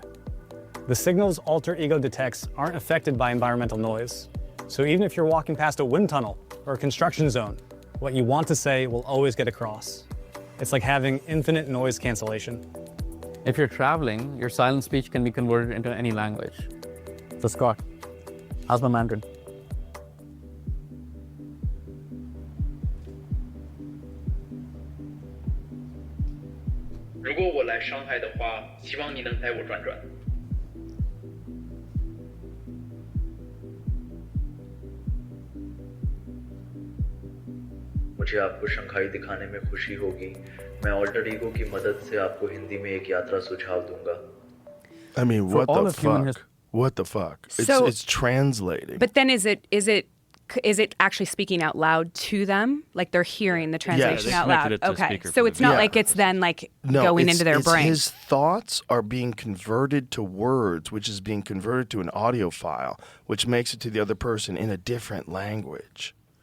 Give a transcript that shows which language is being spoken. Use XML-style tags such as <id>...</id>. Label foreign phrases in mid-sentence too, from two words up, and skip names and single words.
<en>The signals Alter Ego detects aren't affected by environmental noise. So even if you're walking past a wind tunnel or a construction zone, what you want to say will always get across. It's like having infinite noise cancellation. If you're traveling, your silent speech can be converted into any language. So Scott, how's my Mandarin?</en> <zh>如果我来上海的话，希望你能带我转转。</zh> <hi>मुझे आपको शंघाई दिखाने में खुशी होगी। मैं ऑल्टर ईगो की मदद से आपको हिंदी में एक यात्रा सुझाव दूंगा।</hi> <en>I mean, what the fuck? What the fuck? It's translating. But then is it actually speaking out loud to them? Like they're hearing the translation out loud? Okay. So it's not like it's then like going into their brain. His thoughts are being converted to words, which is being converted to an audio file, which makes it to the other person in a different language.</en>